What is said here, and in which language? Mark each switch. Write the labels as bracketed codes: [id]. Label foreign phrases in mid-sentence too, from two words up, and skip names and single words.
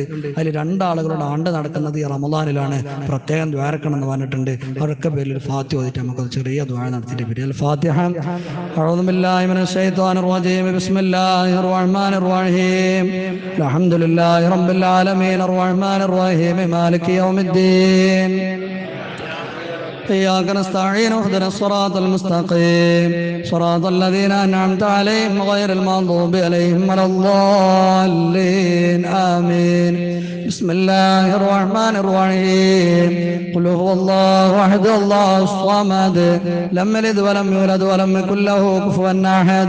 [ml] അതിൽ 2 ആളുകളുടെ ആണ്ട് നടക്കുന്നത് ഈ റമദാനിലാണ്. പ്രത്യേകം ദ്വാരക്കണം എന്ന് പറഞ്ഞിട്ടുണ്ട്. അവരൊക്കെ പേരിൽ ഒരു ഫാത്തിഹ ഓതിയിട്ട് നമുക്കൊരു ചെറിയ ദ്വാര നടത്തിയിട്ട് പിരിയൽ ഫാത്തിഹ. [ar] أعوذ بالله من الشيطان الرجيم. بسم الله الرحمن الرحيم. الحمد لله رب العالمين الرحمن الرحيم مالك يوم الدين. إياك نستعين اهدنا الصراط المستقيم صراط الذين أنعمت عليهم غير المغضوب عليهم ولا الضالين آمين. بسم الله الرحمن الرحيم. قل هو الله أحد الله الصمد لم يلد ولم يولد ولم يكن له كفوا أحد.